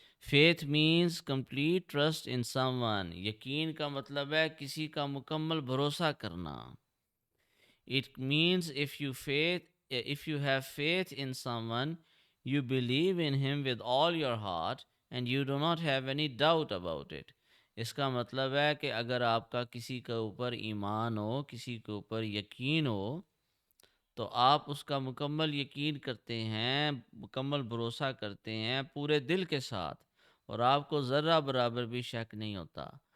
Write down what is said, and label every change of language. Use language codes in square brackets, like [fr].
[en] Faith means complete trust in someone. [ur] یقین کا مطلب ہے کسی کا مکمل بھروسہ کرنا. [en] It means if you have faith in someone, you believe in him with all your heart and you do not have any doubt about it. [ur] اس کا مطلب ہے کہ اگر آپ کا کسی کے اوپر ایمان ہو، کسی کے اوپر یقین ہو، تو آپ اس کا مکمل یقین کرتے ہیں، مکمل بھروسہ کرتے ہیں پورے دل کے ساتھ، اور آپ کو ذرہ برابر بھی شک نہیں ہوتا.